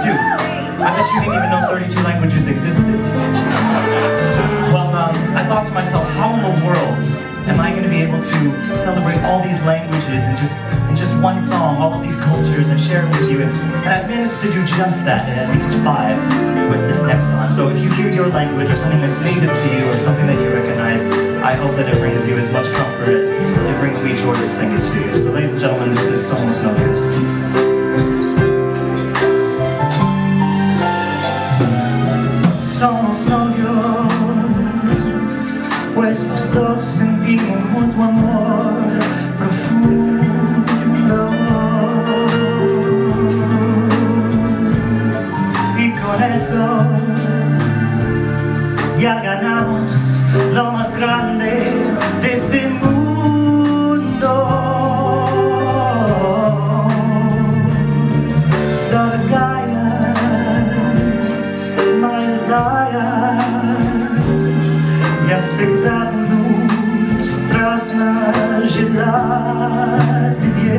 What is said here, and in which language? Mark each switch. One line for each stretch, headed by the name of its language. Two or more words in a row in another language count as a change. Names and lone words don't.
English: I bet you didn't even know 32 languages existed. Well, I thought to myself, how in the world am I going to be able to celebrate all these languages in just one song, all of these cultures, and share it with you? And I've managed to do just that, in at least 5 with this next song. So if you hear your language or something that's native to you or something that you recognize, I hope that it brings you as much comfort as it brings me joy to sing it to you. So ladies and gentlemen, this is Somos Novios.
Spanish: Somos novios, pues los dos sentimos mutuo amor profundo. Y con eso ya ganamos lo más grande de este mundo.
Russian: Дорогая, моя зая, я всегда буду страстно желать тебе.